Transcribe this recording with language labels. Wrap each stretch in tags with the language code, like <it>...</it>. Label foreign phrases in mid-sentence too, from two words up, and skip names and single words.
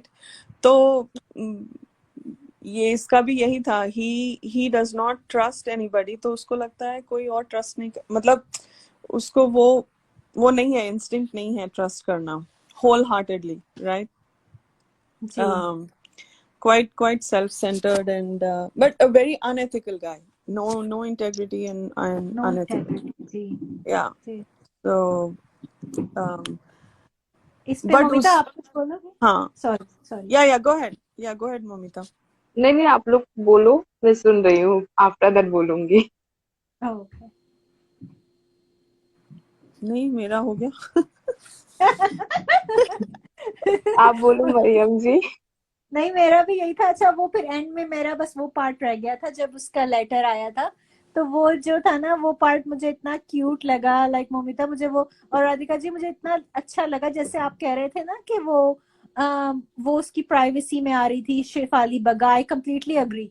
<hi>तो mm, ये इसका भी यही था,</hi> <en>he does not trust anybody,</en> <hi>तो उसको लगता है कोई और ट्रस्ट नहीं मतलब उसको वो नहीं है, इंस्टिंक्ट नहीं है ट्रस्ट करना</hi> <en>wholeheartedly,</en> <hi>राइट? जी।</hi> <en>Quite self-centered and but a very unethical guy. No integrity and नो unethical.</en> <hi>इंटेग्रिटी। जी।</hi> <en>Yeah.</en> <hi>जी।</hi> <en>So um,</en> <hi>इस पे</hi> <en>but</en> <hi>ममिता उस आप कुछ बोलोगे? हाँ,</hi> <en>sorry sorry. yeah, go ahead. Yeah, go ahead, Momita.</en> <hi>नहीं नहीं, आप लोग बोलो, मैं सुन रही हूँ,</hi> <en>after that</en> <hi>बोलूंगी। ओके। नहीं, मेरा हो गया। आप बोलो मरियम जी। नहीं, मेरा भी यही था। अच्छा, वो फिर एंड में मेरा बस वो पार्ट रह गया था जब उसका लेटर आया था, तो वो जो था ना, वो पार्ट मुझे इतना क्यूट लगा, लाइक मोमिता मुझे वो, और राधिका जी मुझे इतना अच्छा लगा, जैसे आप कह रहे थे ना कि वो उसकी प्राइवेसी में आ रही थी शेफाली बगा,</hi> <en>I completely agree.</en>